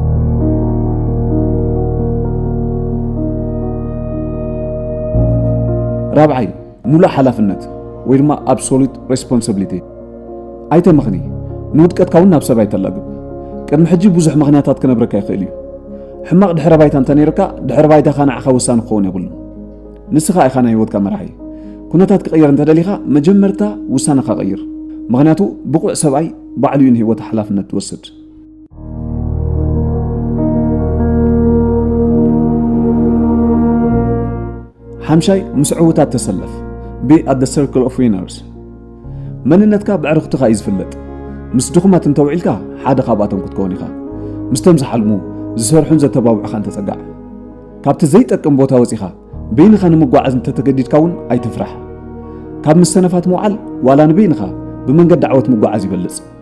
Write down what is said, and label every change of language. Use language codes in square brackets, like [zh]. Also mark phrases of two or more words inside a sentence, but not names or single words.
[ti] ራብዓይ ሙሉእ ሓላፍነት ወይ ድማ [en] absolute responsibility [ti] ኣይተመኽኒ ንውድቀትካ እውን ናብ ሰብ ኣይተላግብ ቅድሚ ሕጂ ብዙሕ ምኽንያታት ክነብረካ ይኽእል እዩ ሕማቕ ድሕረ ባይታ እንተነይርካ ድሕረ ባይታኻ ንዓኻ ውሳነ ክኸውን የብሉን ንስኻ ኢኻ ናይ ህይወትካ መራሒ ኩነታት ክቕየር እንተደሊኻ መጀመርታ ውሳነኻ ቀይር ምክንያቱ ብቑዕ ሰብኣይ ባዕሉ እዩ ንህይወት ሓላፍነት ትወስድ ሓምሻይ ምስ ዕዉታት ተሰለፍ [en] be at the circle of winners [ti] መንነትካ ብዕርኽትኻ እዩ ዝፍለጥ ምስ ድኹማት እንተውዒልካ ሓደ ካብኣቶም ክትከውን ኢኻ ምስቶም ዝሓልሙ ዝሰርሑን ዘተባብዑኻ እንተጸጋዕ ካብቲ ዘይጠቅም ቦታ ወፂኻ በይንኻ ንምጓዓዝ እንተተገዲድካ እውን ኣይትፍራሕ ካብ መሰነፋት መውዓል ዋላ ንበይንኻ ብመንገዲ ዓወት ምጓዓዝ ይበልጽ